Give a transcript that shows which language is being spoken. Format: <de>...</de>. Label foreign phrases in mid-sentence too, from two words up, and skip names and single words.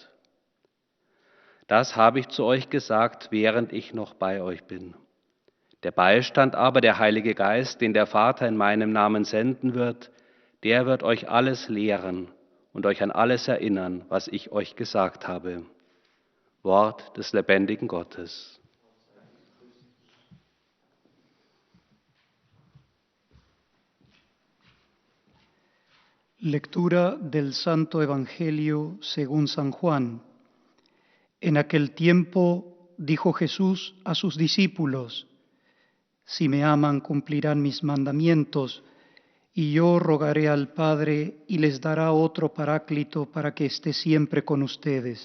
<de>Das habe ich zu euch gesagt, während ich noch bei euch bin. Der Beistand aber, der Heilige Geist, den der Vater in meinem Namen senden wird, der wird euch alles lehren und euch an alles erinnern, was ich euch gesagt habe. Wort des lebendigen Gottes.</de> <es>Lectura del Santo Evangelio según San Juan. En aquel tiempo dijo Jesús a sus discípulos: «Si me aman, cumplirán mis mandamientos, y yo rogaré al Padre y les dará otro Paráclito para que esté siempre con ustedes.</es>